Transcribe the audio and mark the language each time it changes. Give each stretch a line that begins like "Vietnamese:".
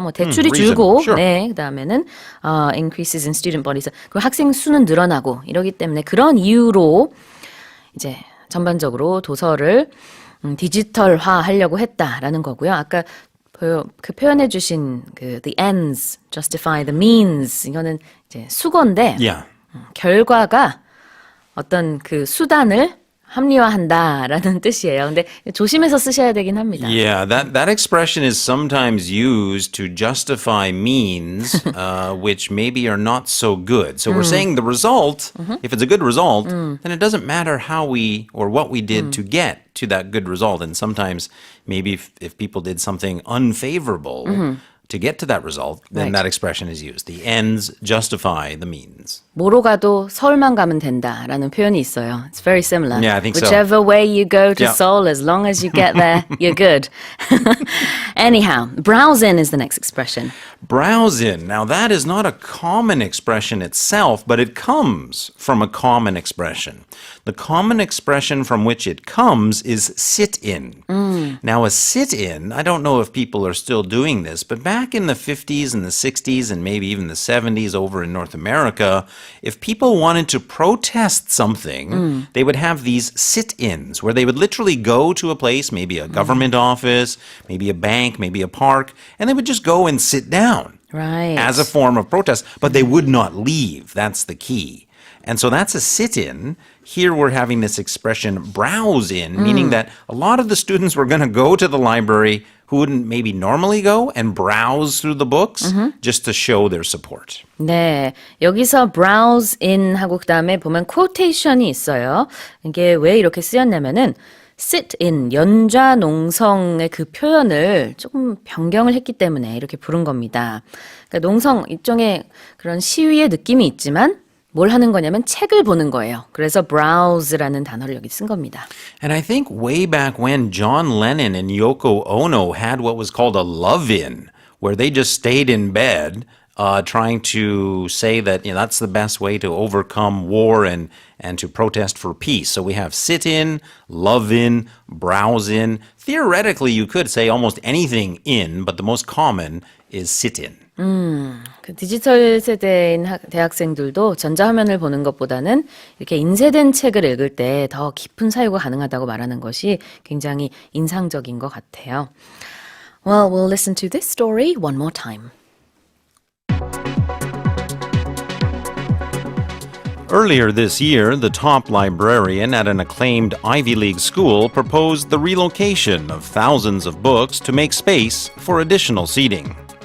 Korean: 뭐 대출이
English: reason.
Korean: 줄고
English: Sure.
Korean: 네, 그다음에는
English: increases in student bodies.
Korean: 그 학생 수는 늘어나고 이러기 때문에 그런 이유로 이제 전반적으로 도서를 디지털화 하려고 했다라는 거고요. 아까 그 표현해 주신 그
English: the ends justify the means
Korean: 이거는 이제 수거인데
English: Yeah.
Korean: 결과가 어떤 그 수단을 합리화한다라는 뜻이에요. 근데 조심해서 쓰셔야 되긴 합니다.
English: Yeah, that expression is sometimes used to justify means which maybe are not so good. So we're saying the result, if it's a good result, then it doesn't matter how we or what we did to get to that good result. And sometimes maybe if people did something unfavorable to get to that result, then Right. that expression is used. The ends justify the means.
Korean: 뭐로 가도 서울만 가면 된다라는 표현이 있어요.
English: It's very similar. Yeah, I think so. Whichever way you go to Yeah. Seoul, as long as you get there, you're good. Anyhow, browse in is the next expression. Browse in. Now, that is not a common expression itself, but it comes from a common expression. The common expression from which it comes is sit in. Now, a sit in, I don't know if people are still doing this, but back in the 50s and the 60s and maybe even the 70s over in North America, if people wanted to protest something, they would have these sit-ins where they would literally go to a place, maybe a government office, maybe a bank, maybe a park, and they would just go and sit down Right. as a form of protest, but they would not leave. That's the key. And so that's a sit-in. Here we're having this expression browse in, meaning that a lot of the students were going to go to the library who wouldn't maybe normally go and browse through the books just to show their support.
Korean: 네, 여기서 browse in 하고 그다음에 보면 quotation이 있어요. 이게 왜 이렇게 쓰였냐면은 sit in, 연좌 농성의 그 표현을 조금 변경을 했기 때문에 이렇게 부른 겁니다. 그러니까 농성, 일종의 그런 시위의 느낌이 있지만 뭘 하는 거냐면 책을 보는 거예요. 그래서 browse라는 단어를 여기 쓴 겁니다.
English: And I think way back when John Lennon and Yoko Ono had what was called a love-in, where they just stayed in bed trying to say that that's the best way to overcome war and to protest for peace. So we have sit-in, love-in, browse-in. Theoretically, you could say almost anything in, but the most common is sit-in.
Korean: 그 디지털 세대인 대학생들도 전자화면을 보는 것보다는 이렇게 인쇄된 책을 읽을 때 더 깊은 사유가 가능하다고 말하는 것이 굉장히 인상적인 것 같아요.
English: Well, we'll listen to this story one more time. Earlier this year, the top librarian at an acclaimed Ivy League school proposed the relocation of thousands of books to make space for additional seating.